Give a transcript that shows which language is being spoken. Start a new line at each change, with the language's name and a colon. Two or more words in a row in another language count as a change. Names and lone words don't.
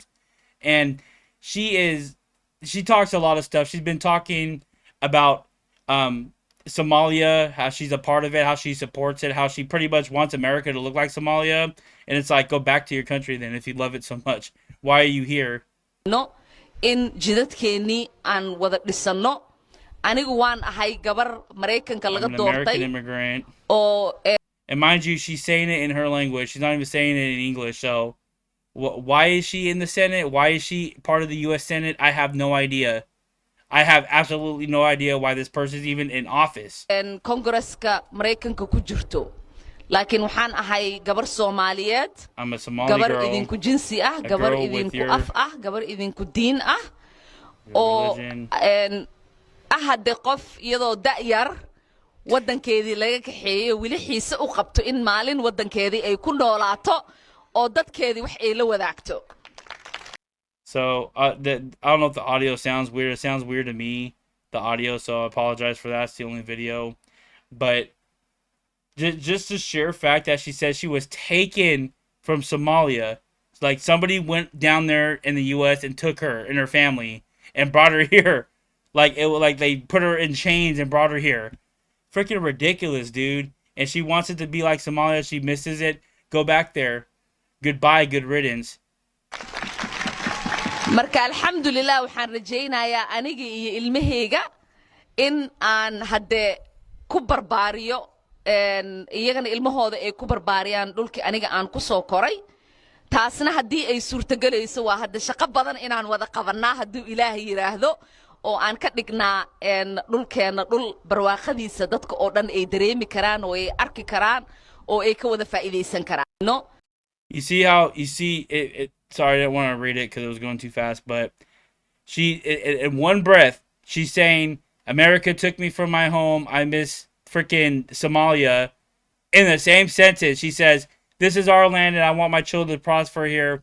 English: And she talks a lot of stuff. She's been talking about Somalia, how she's a part of it, how she supports it, how she pretty much wants America to look like Somalia. And it's like, go back to your country then if you love it so much. Why are you here?
Somali: No, in jidadkeennii aan wada dhisano. Anigu waan ahay gabar Mareykanka laga doortay.
English: I'm an American immigrant. And mind you, she's saying it in her language. She's not even saying it in English. So why is she in the Senate? Why is she part of the U.S. Senate? I have no idea. I have absolutely no idea why this person is even in office.
Somali: And Congresska Mareykanka ku jirto. Laakiin waxaan ahay gabar Soomaaliyeed.
English: I'm a Somali girl.
Somali: Gabar idinku jinsi ah, gabar idinku af ah, gabar idinku diin ah. Oo hadde qof iyadoo da'yar wadankeedii laga kaxeeyay wili xiise u qabto in maalin wadankeedii ay ku noolaato oo dadkeedii wax ay la wadaagto.
English: So, I don't know if the audio sounds weird. It sounds weird to me, the audio, so I apologize for that. It's the only video. But just the sheer fact that she said she was taken from Somalia. It's like somebody went down there in the U.S. and took her and her family and brought her here. Like they put her in chains and brought her here. Freaking ridiculous, dude. And she wants it to be like Somalia. She misses it. Go back there. Goodbye, good riddance.
Somali: marka alxamdulilah waxaan rajaynayaa aniga iyo ilmahayga in aan hadde ku barbaariyo iyagana ilmahooda ay ku barbaariyaan dhulkii aniga aan ku soo koray taasna haddii ay suurtagelayso waa hadda shaqo badan inaan wada qabannaa hadduu ilaahay yidhaahdo oo aan ka dhignaa dhulkeenna dhul barwaaqadiisa dadka oo dhan ay dareemi karaan oo ay arki karaan oo ay ka wada faa'iidaysan karaan no
English: You see how you see it sorry, I didn't want to read it because it was going too fast, but in one breath she's saying America took me from my home, I miss freaking Somalia. In the same sentence she says this is our land and I want my children to prosper here.